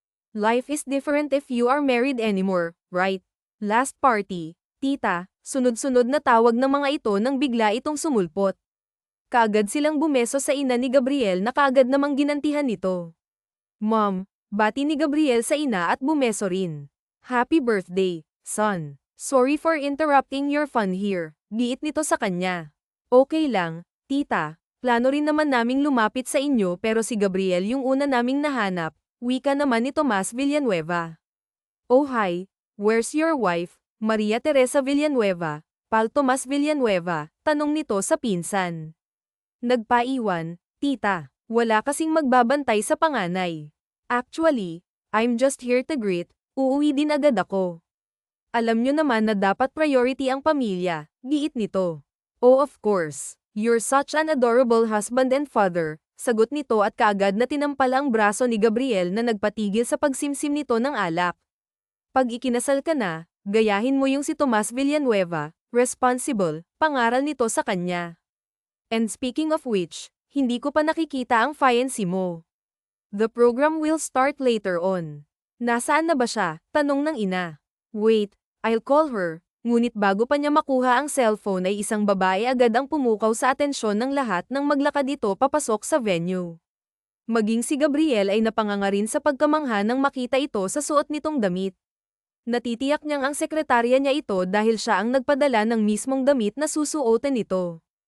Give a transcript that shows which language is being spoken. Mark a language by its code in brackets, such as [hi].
[en] Life is different if you are married anymore, right? [tl] Last party, tita, sunod-sunod na tawag ng mga ito nang bigla itong sumulpot. Kaagad silang bumeso sa ina ni Gabriel na kaagad namang ginantihan nito. Mom, bati ni Gabriel sa ina at bumeso rin. [en] Happy birthday, son. Sorry for interrupting your fun here. [tl] Giit nito sa kanya. Okay lang, tita. Plano rin naman naming lumapit sa inyo pero si Gabriel yung una naming nahanap. Wika naman ni [en] Tomas Villanueva. Oh hi, where's your wife, Maria Teresa Villanueva? [tl] Pal Tomas Villanueva, tanong nito sa pinsan. Nagpaiwan, tita. Wala kasing magbabantay sa panganay. [en] Actually, I'm just here to greet. [tl] Uuwi din agad ako. Alam nyo naman na dapat priority ang pamilya, giit nito. [en] Oh of course, you're such an adorable husband and father, [tl] sagot nito at kaagad na tinampal ang braso ni Gabriel na nagpatigil sa pagsimsim nito ng alak. Pag ikinasal ka na, gayahin mo yung si Tomas Villanueva, responsible, pangaral nito sa kanya. [en] And speaking of which, [tl] hindi ko pa nakikita ang fiancé mo. [en] The program will start later on. [tl] Nasaan na ba siya? Tanong ng ina. [en] Wait, I'll call her. [tl] Ngunit bago pa niya makuha ang cellphone ay isang babae agad ang pumukaw sa atensyon ng lahat nang maglakad ito papasok sa venue. Maging si Gabriel ay napangangarin sa pagkamangha nang makita ito sa suot nitong damit. Natitiyak niyang ang sekretarya niya ito dahil siya ang nagpadala ng mismong damit na susuotin nito.